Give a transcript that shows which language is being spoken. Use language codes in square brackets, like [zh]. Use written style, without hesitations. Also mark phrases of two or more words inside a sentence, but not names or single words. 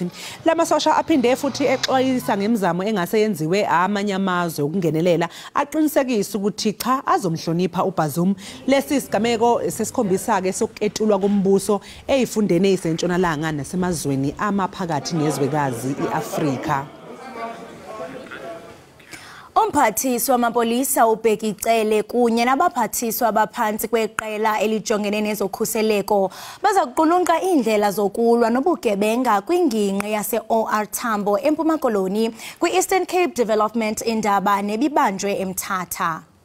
[zu] Lamasosha aphinde futhi exwayisa ngemizamo engase yenziwe amanye amazwe ukungenelela aqinisekisa ukuthi cha azomhlonipha uBazoum. Lesi sigameko sesikhombisa ke sokuketulwa kombuso ezifundeni ezisentshonalanga nasemazweni amaphakathi nezwekazi iAfrika. [xh] Umphathiswa wamapolisa uBhekicele kunye nabaphathiswa abaphansi kweqela elijongene nezokhuseleko baza kuqulunqa indlela zokulwa nobugebenga kwingingqi yase-OR Tambo eMpuma Koloni kwi-Eastern Cape Development Indaba nebibanjwe eMthatha.